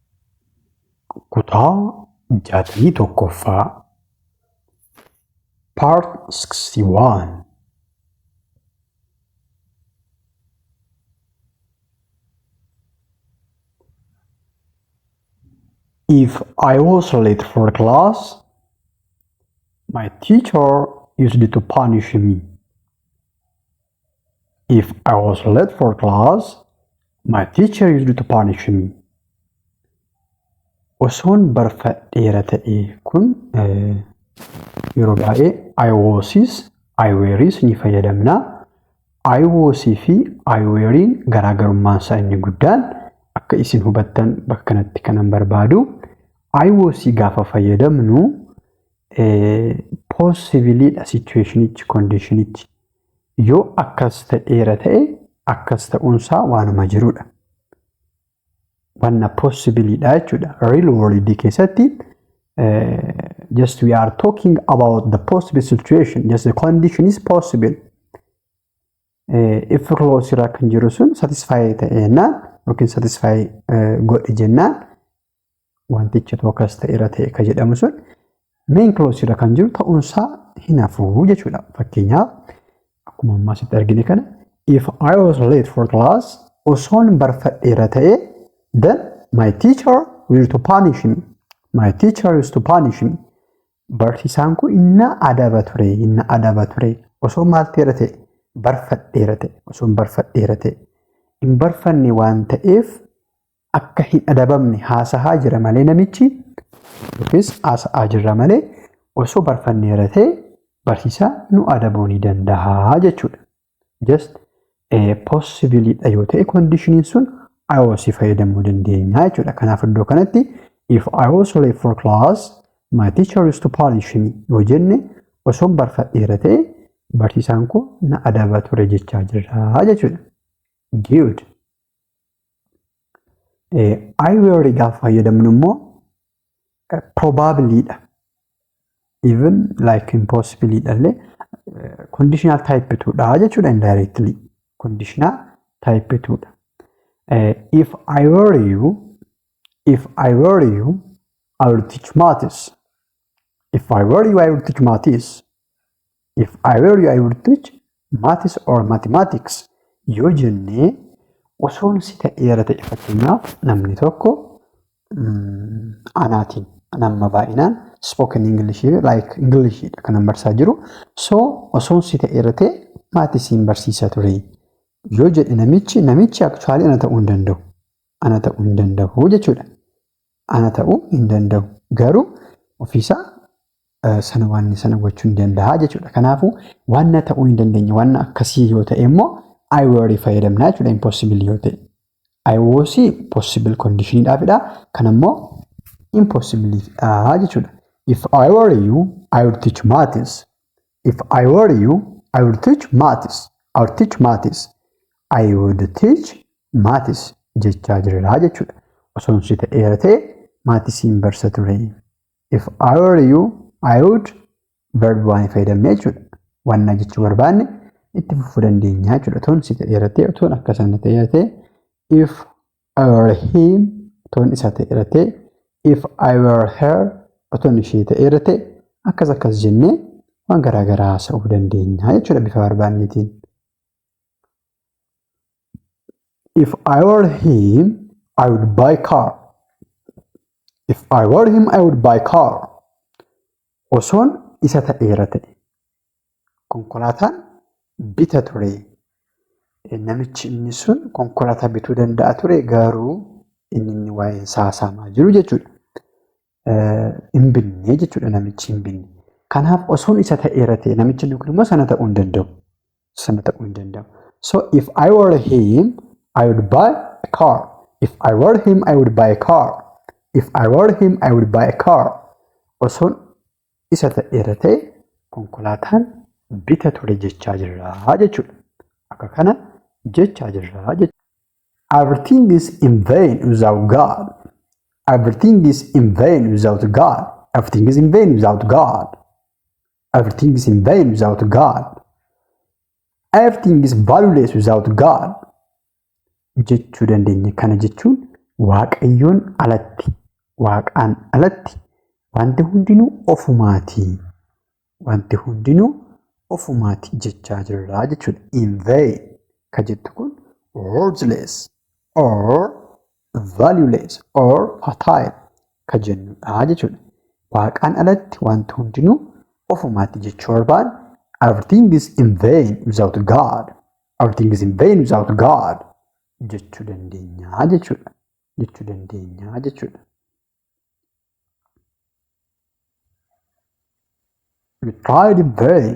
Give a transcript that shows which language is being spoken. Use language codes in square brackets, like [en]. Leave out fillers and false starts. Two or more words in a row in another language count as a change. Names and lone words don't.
[om] Kutaa 61ffaa Part-61. [en] If I was late for class, my teacher used to punish me. If I was late for class, my teacher used to punish me. [om] Osoon barfadheera ta'e kun yeroo baay'ee [en] I wasis, I weris [om] ni fayyadamna. [en] I wasii [om] fi [en] I werin [om] garaagarummaan isaa inni guddaan akka isin hubattan bakka kanatti kanan barbaadu. [en] I wasii [om] gaafa fayyadamnu possibly dha situationichi conditionichi yoo akkas ta'eera ta'e akkas ta'uunsaa waanuma jirudha. Wanna possibly dha jechuudha. [en] Real world keessatti just we are talking about the possible situation. Just the condition is possible. If clause [om] irraa kan jiru sun satisfy ta'ennaan yookiin satisfy godhe jennaan wantichi akkas ta'eera ta'e ka jedhamu sun [en] main clause [om] irra kan jiru ta'uunsaa hin hafu jechuudha. Fakkeenyaaf akkuma ammaa asitti argine kana [en] if I was late for class, [om] osoon barfadheera ta'e, [en] then my teacher will to punish me. My teacher used to punish me. [om] Barsiisaan kun inna adaba ture. Osoo maal ta'eera ta'e barfadheera ta'e. Osoon barfadheera ta'e. Hin barfanne waan ta'eef akka hin adabamne haasahaa jira malee namichi yookiis haasa'aa jira malee osoo barfanneera ta'e barsiisaa nu adabuu ni danda'a jechuudha. Just possibly dha yoo ta'e conditioniin sun [en] I was [om] fayyadamuu dandeenya jechuudha. Kanaaf iddoo kanatti [en] if I was late for class my teacher used to punish me [om] yoo jenne osoon barfadheera ta'e barsiisaan kun na adaba ture jechaa jira jechuudha. Good. [en] I were [om] gaafa fayyadamnu immoo probably dha. [en] Even like impossibly dhallee conditional type 2 dha jechuudha indirectly. Conditional type 2 dha. If I were you, I would teach maths. If I were you, I would teach maths. If I were you, I would teach maths or mathematics. [om] Yoo jenne osoon si ta'eera ta'e fakkeenyaaf namni tokko anaatiin nama baay'inaan [en] spoken English like English [om] kan barsaa jiru. So osoon si ta'eera ta'e maathisiin barsiisaa ture. Yoo jedhe namichi actually ana ta'uu hin danda'u. Ana ta'uu hin danda'u jechuudha. Ana ta'uu hin danda'u. Garuu ofiisaa sana waan sana gochuu hin danda'a jechuudha. Kanaafuu waan ta'uu hin dandeenye waan akkasii yoo ta'e immoo [en] I were [om] fayyadamna jechuudha. Impossible yoo ta'e. [en] I was possible condition dhaafidha. [om] Kan immoo impossible jechuudha. [en] If I were you, I would teach maths. If I were you, I would teach maths. I would teach maths. I would teach maths [om] jechaa jira jechuudha. Osoon si ta'eera ta'e maathisiin barsa ture. [en] If I were you, I would verb [om] waan fayyadamne jechuudha. Wanna jechuu barbaanne itti fufuu dandeenya jechuudha. Otoon si ta'eera ta'e otoon akkasana ta'eera ta'e [en] if I were him [om] otoon isa ta'eera ta'e [en] if I were her [om] otoon ishee ta'eera ta'e akkas jennee waan garaagaraa haasa'uu dandeenya jechuudha bifa barbaannetiin. [en] If I were him, I would buy car. If I were him, I would buy car. [om] Osoon isa ta'eera ta'e konkolaataan bita ture. Namichi inni sun konkolaataa bituu danda'a ture garuu inni waa'ee saasamaa jiru jechuudha. Hin binne jechuudha namichi hin binne. Kanaaf osoon isa ta'eera ta'e namichi inni kun immoo sana ta'uu hin danda'u. Sana ta'uu hin danda'u. [en] So if I were him, I would buy a car. If I were him, I would buy a car. If I were him, I would buy a car. [om] Osoon isa ta'eera ta'e konkolaataan bita ture jechaa jirra jechuudha. Akka kana jechaa jirra jechuudha. [en] Everything is in vain without God. Everything is in vain without God. Everything is in vain without God. Everything is in vain without God. Everything is valueless without God. [om] Jechuu dandeenya. Kana jechuun Waaqayyoon alatti, Waaqaan alatti wanti hundinuu ofumaati. Wanti hundinuu ofumaati jechaa jirra jechuudha. [en] In vain [om] ka jettu kun [en] worthless or valueless or futile [om] ka jennudha jechuudha. Waaqaan alatti wanti hundinuu ofumaati jechuu barbaada. [en] Everything is in vain without God. Everything is in vain without God. [om] Jechuu dandeenya jechuudha. Jechuu dandeenya jechuudha. [en] You tried in vain.